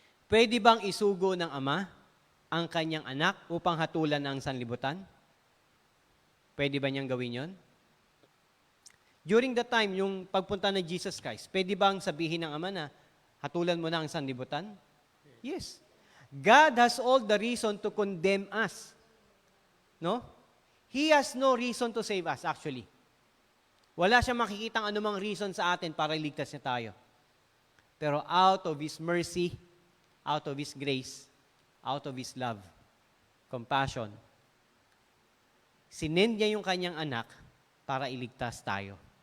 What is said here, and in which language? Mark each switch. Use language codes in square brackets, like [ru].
[tl] Pwede bang isugo ng Ama ang kanyang anak upang hatulan ang sanlibutan? Pwede ba niyang gawin yon? [en] During the time, [tl] yung pagpunta ng Jesus Christ, pwede bang sabihin ng Ama na hatulan mo na ang sanlibutan? [en] Yes. God has all the reason to condemn us. No? He has no reason to save us, actually. [tl] Wala siyang makikitang anumang reason sa atin para iligtas niya tayo. Pero [en] out of His mercy, out of His grace, out of His love, compassion, [tl] sinend niya yung kanyang anak para iligtas tayo.